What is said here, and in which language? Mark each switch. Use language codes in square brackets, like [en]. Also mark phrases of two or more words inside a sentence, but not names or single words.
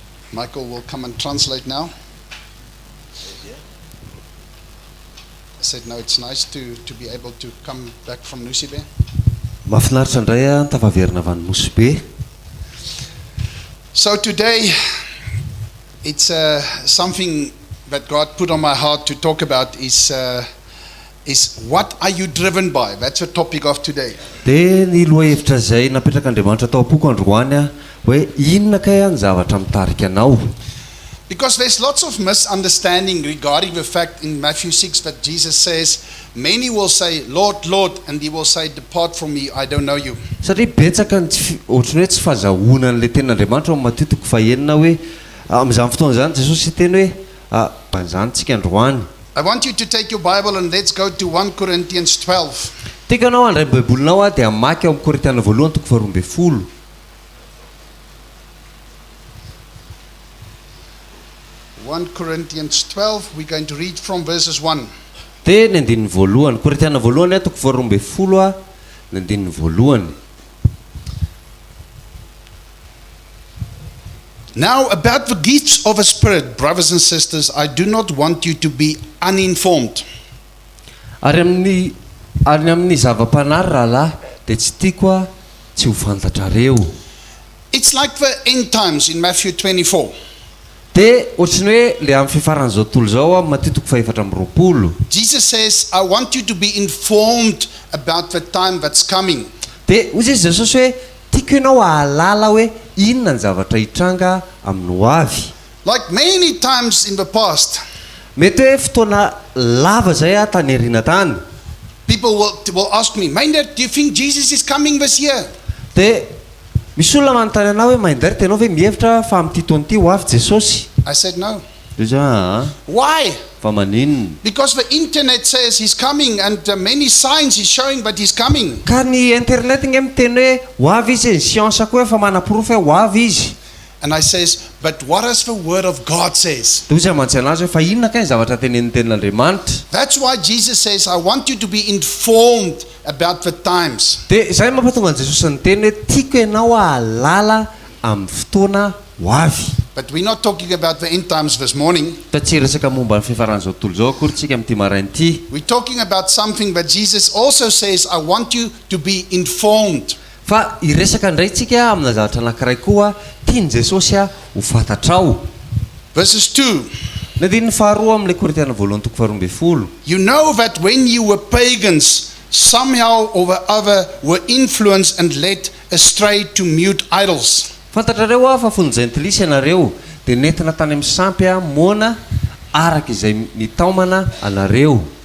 [en] Michael will come and translate now. I said, no, it's nice to be able to come back from Nusibe. [mg] Mahafinaritra indray tafaverina avy any Mosibe. [en] So today, it's something that God put on my heart to talk about is what are you driven by? That's the topic of today. [mg] Dia ny lohahevitra izay napetrak'Andriamanitra tao am-poko androany hoe inona kay ny zavatra mitarika anao. [en] Because there's lots of misunderstanding regarding the fact in Matthew 6 that Jesus says, many will say, Lord, Lord, and he will say, depart from me, I don't know you. [mg] Satria betsaka ohatrany hoe tsy fahazahoana an'ilay tenin'Andriamanitra ao Matteo 6 hoe amin'izany fotoana izany Jesosy teny hoe banizantsika androany. [en] I want you to take your Bible and let's go to 1 Corinthians 12. [mg] Tika anao andray baibolinao dia hamaky ao amin'ny Korintiana voalohany 12. [en] 1 Corinthians 12, we're going to read from verses 1. [mg] Dia ny andininy voalohany Korintiana voalohany 12 ny andininy voalohany. [en] Now about the gifts of the Spirit, brothers and sisters, I do not want you to be uninformed. [mg] Ary amin'ny zava-panary rahalahy dia tsy tiako tsy ho fantatrareo. [en] It's like the end times in Matthew 24. [mg] Dia ohatrany hoe le amin'ny fifaran'izao tontolo izao Matteo 4:20. [en] Jesus says, I want you to be informed about the time that's coming. [mg] Dia hoy izy Jesosy hoe tiako ianao hahalala hoe inona ny zavatra hitranga amin'ny ho avy. [en] Like many times in the past, [mg] Mety hoe fotoana lava zay tany aoriana tany. [en] people will ask me, Mindert, do you think Jesus is coming this year? [mg] Dia misy olona manontany anao hoe Mindert, ianao ve mihevitra fa amin'ity taona ity ho avy Jesosy? [en] I said no. [mg] Dia [en] Why? [mg] fa maninona? [en] Because the internet says he's coming and many signs is showing that he's coming. [mg] Ka ny internet nge miteny hoe ho avy izy, ny science koa fa mana-porofo hoe ho avy izy. [en] And I says, but what does the word of God says? [mg] Dia ozy amantsy anazy hoe fa inona kay ny zavatra tenenin'ny tenin'Andriamanitra? [en] That's why Jesus says, I want you to be informed about the times. [mg] Dia izay mampatonga an'i Jesosy niteny hoe tiako ianao hahalala amin'ny fotoana ho avy. [en] But we're not talking about the end times this morning. [mg] Fa tsy resaka momba ny fifaran'izao tontolo izao akory tsika amin'ity marain'ity. [en] We're talking about something that Jesus also says, I want you to be informed. [mg] Fa iresaka indray tsika amina zavatra anankiray koa tiany Jesosy ho fantatrao. [en] Verses 2. [mg] Ny andininy faharoa amin'ilay Korintiana voalohany 12. [en] You know that when you were pagans, somehow or the other were influenced and led astray to mute idols. [mg] Fantatrareo fa fony jentilisa ianareo dia nentina tany amin'ny sampy moana araka izay mitaomana anareo.